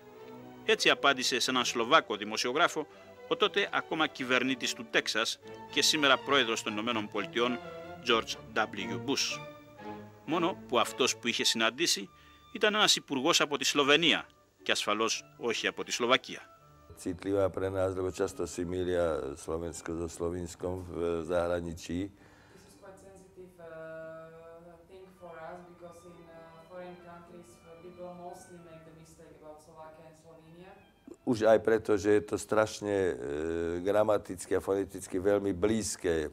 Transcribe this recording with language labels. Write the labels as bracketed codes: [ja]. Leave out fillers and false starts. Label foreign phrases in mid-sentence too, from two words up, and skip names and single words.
[el] Έτσι απάντησε σε έναν Σλοβάκο δημοσιογράφο, Ο τότε ακόμα κυβερνήτης του Τέξας και σήμερα πρόεδρος των Ηνωμένων Πολιτειών, George W. Bush. Μόνο που αυτός που είχε συναντήσει ήταν ένας υπουργός από τη Σλοβενία και ασφαλώς όχι από τη Σλοβακία. [sk] Citlivá pre nás, lebo často si milia Slovensko so Slovinskom v zahraničí. Už aj preto, že je to strašne gramaticky a foneticky veľmi blízke.